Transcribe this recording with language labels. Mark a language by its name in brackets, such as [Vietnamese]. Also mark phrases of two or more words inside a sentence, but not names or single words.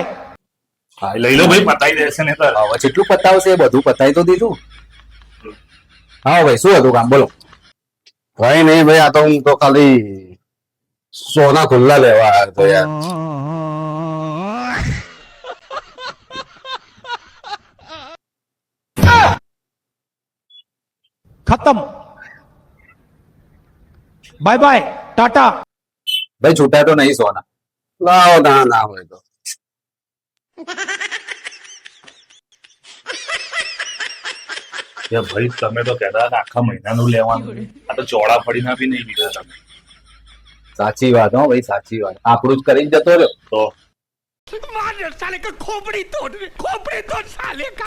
[Gujarati] હા લઈ લો ભાઈ, પતાઈ દેશે ને તો. હવે જેટલું પતાવશે એ બધું પતાવી તો દીધું. હા ભાઈ, શું હતું કામ, બોલો. કઈ નહીં ભાઈ, આ તો હું તો ખાલી સોના ખુલ્લા લેવા આવ્યો તો યાર. [Hindi] खत्म [English] bye bye [Hindi] टाटा [Gujarati] ભાઈ છૂટા તો નહીં સોના. લાવો ના ના હોય તો. ભાઈ તમે તો કહેતા હતા આખા મહિનાનું લેવાનું, આ તો ચોળા ફળીના બી નહીં લીધા તમે. સાચી વાત હો ભાઈ, સાચી વાત. આપણું જ કરીને જતો રહ્યો તો [Hindi] मार साले का खोपड़ी तोड़ साले का